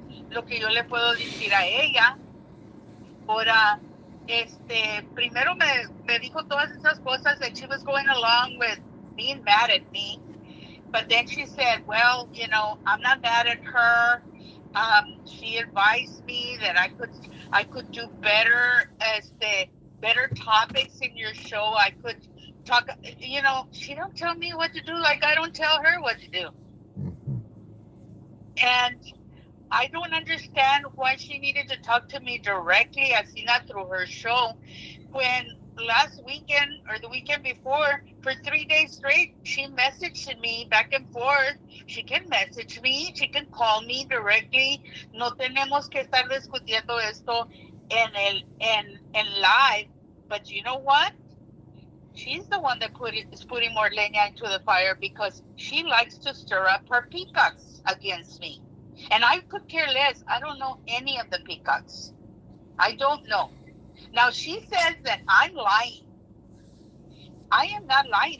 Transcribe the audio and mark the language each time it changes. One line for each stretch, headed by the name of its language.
Spanish: Lo que yo le puedo decir a ella. Ahora, primero me dijo todas esas cosas
English: that she was going along with being mad at me. But then she said, well, I'm not mad at her. She advised me that I could do better better topics in your show. I could talk, she don't tell me what to do like I don't tell her what to do. And I don't understand why she needed to talk to me directly. I've seen that through her show. When last weekend or the weekend before, for 3 days straight, she messaged me back and forth. She can message me. She can call me directly.
Spanish: No tenemos que estar discutiendo esto en live.
English: But you know what? She's the one that is putting more leña into the fire because she likes to stir up her peacocks against me. And I could care less. I don't know any of the peacocks. I don't know. Now, she says that I'm lying. I am not lying.